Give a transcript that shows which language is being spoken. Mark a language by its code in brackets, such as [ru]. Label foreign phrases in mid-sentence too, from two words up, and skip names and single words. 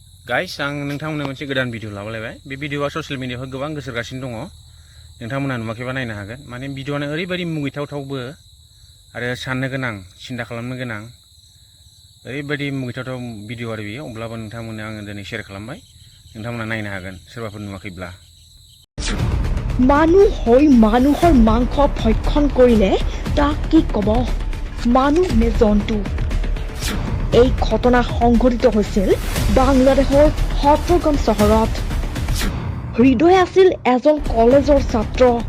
[brx] गाइस आं नोंथांमोननो मोनसे गोदान भिडिअ लाबोलायबाय बे भिडिअआ ससियेल मिडियायाव गोबां गोसारगासिनो दङ नोंथांमोनहा नुवाखैबा नायनो हागोन माने भिडिअआनो ओरैबायदि मुगैथावथावबो आरो साननो गोनां सिन्था खालामनो गोनां ओरैबायदि मुगैथावथाव भिडिअ आरो बियो अब्लाबो नोंथांमोननो आङो दिनै शेयार खालामबाय नोंथांमोनहा नायनो हागोन सोरबाफोर नुवाखैब्ला [as] মানুহ হৈ মানুহৰ মাংস ভক্ষণ কৰিলে তাক কি কব মানুহ নে জন্তু এই ঘটনা সংঘটিত হৈছিল বাংলাদেশৰ হট্টগঞ্জ চহৰত হৃদয় আছিল এজন কলেজৰ ছাত্ৰ